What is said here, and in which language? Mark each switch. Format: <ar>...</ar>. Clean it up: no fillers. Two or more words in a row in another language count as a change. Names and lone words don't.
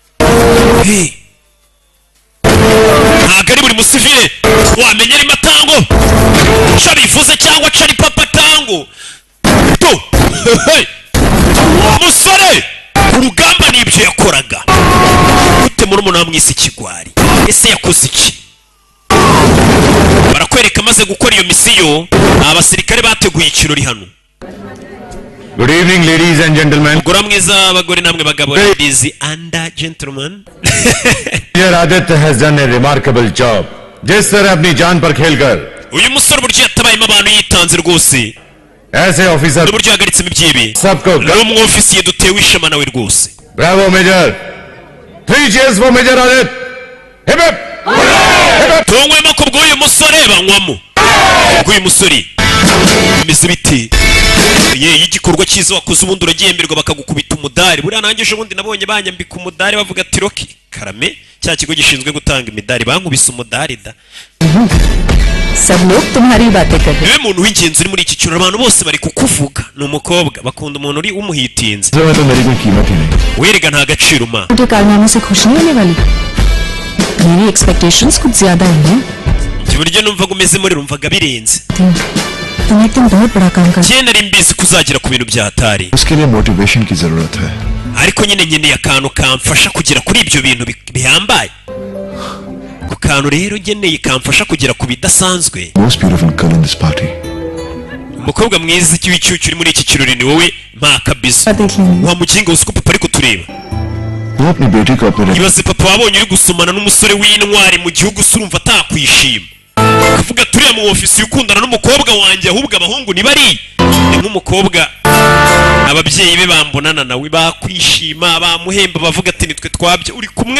<rw>ntabwo ari buri musivile wamenya rimatango cyo bivuze cyangwa cari papa tango musore ku rugamba nibyo yakoraga gute murumuna wamwise ikigwari ese yakoze iki barakwereka amaze gukora iyo misiyo abasirikare bateguye ikirori hano</rw> <en>Good evening, ladies and gentlemen.</en> <rw>mugora mwiza abagore namwe bagabo</rw> <en>ladies and gentlemen Here Aditya has done a remarkable job.</en> <hi>जिस तरह अपनी जान पर खेलकर</hi> <rw>uyu musore buryo yatabayemo abantu yitanze rwose</rw> <hi>ऐसे ऑफिसर</hi> <rw>n'uburyo yahagaritsemo ibyibi</rw> <hi>सबको</hi> <rw>n'umwofisiye dutewe ishema nawe rwose</rw> <en>bravo major 3 cheers for Major Aditya hip hip</en> <rw>tunywemo ku bw'uyu musore banywamo bw'uyu musore bimeze biti ye igikorwa cyiza wakoze ubundi uragihemberwa bakagukubita umudari buriya nanjye ejo bundi nabonye banyambika umudari bavuga ati roki karame cya kigo gishinzwe gutanga imidari bankubise umudari da</rw> <hi>सब लोग तुम्हारी बातें कर रहे</hi> <rw>niwe muntu w'ingenzi uri muri iki kirori abantu bose bari kukuvuga ni umukobwa bakunda umuntu uri umuhitinze</rw> <hi>में तो मेरी कोई कीमत ही नहीं</hi> <rw>werega nta gaciro ma</rw> <hi>मुझे कारनामे से खुश नहीं होने वाली मेरी एक्सपेक्टेशंस कुछ ज्यादा ही हैं</hi> <rw>ibyo buryo numvaga umeze muri rumvaga birenze</rw> <hi>तुम एक दिन बहुत बड़ा काम कर</hi> <rw>njye nari mbizi kuzagera ku bintu bya hatari</rw> <hi>उसके लिए मोटिवेशन की जरूरत है</hi> <rw>ariko nyine nkeneye akantu kamfasha kugera kuri ibyo bintu bihambaye ku kantu rero ngeneye kamfasha kugera ku bidasanzwe</rw> <en>most beautiful girl in this party</en> <rw>umukobwa mwiza w'icyucu uri muri iki kirori ni wowe mpa kabizo</rw> <hi>देख लेंगे</hi> <rw>wa muginga uzi ko papa ari kutureba</rw> <hi>वो अपनी बेटी को अपने</hi> <rw>ibaze papa wabonye uri gusomana n'umusore w'intwari mu gihugu se urumva atakwishima akavuga turiya mu ofisi ukundana n'umukobwa wanjye ahubwo abahungu ni bari ni nk'umukobwa ababyeyi be bambonana nawe bakwishima bamuhemba bavuga ati nitwe twabye uri kumwe</rw>